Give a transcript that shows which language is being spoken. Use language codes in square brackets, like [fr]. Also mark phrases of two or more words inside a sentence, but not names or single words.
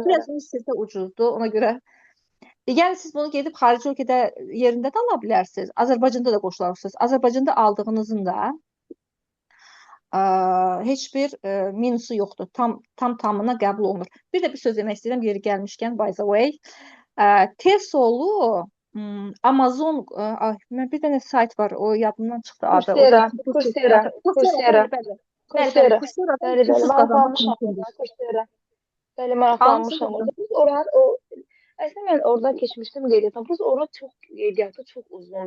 [az] Biraz Misirdə ucuzdur, ona görə. Yəni siz bunu gedib xarici ölkədə yerində də ala bilərsiniz. Azərbaycanda da qoşularsınız. Azərbaycanda aldığınızın da heç bir minusu yoxdur. Tamına qəbul olunur. Bir də bir söz demək istəyirəm, yeri gəlmişkən, [en] by the way. [az] TESOL-u Amazon, bir dənə sayt var, o yadımdan çıxdı adı. Coursera. Bəli, Coursera-dan kursuz qazanmaq mümkündür. Bəli, maraqlanmışam. Əslində mən oradan keçmişdim qeydiyyata. Plus ora çox qeydiyyatı çox uzundur.